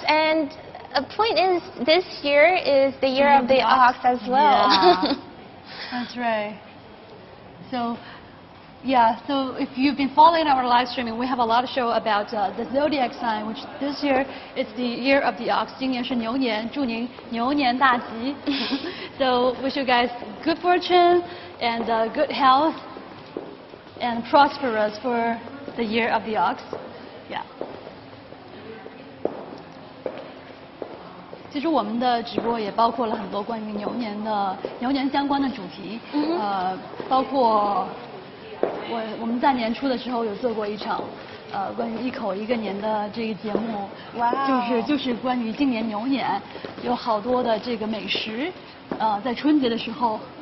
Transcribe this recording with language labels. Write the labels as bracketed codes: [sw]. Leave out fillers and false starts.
[en] And a point is, this year is the year of the ox as well. Yeah. That's right. So, yeah, so if you've been following our live streaming, we have a lot of show about the zodiac sign, which this year it's the year of the ox. [zh] 今年是牛年，祝您牛年大吉。 [en] So wish you guys good fortune and good health and prosperous for the year of the ox. Yeah. [zh] 其实我们的直播也包括了很多关于牛年相关的主题，包括我们在年初的时候有做过一场关于一口一个年的这个节目，就是关于今年牛年有好多的这个美食，在春节的时候。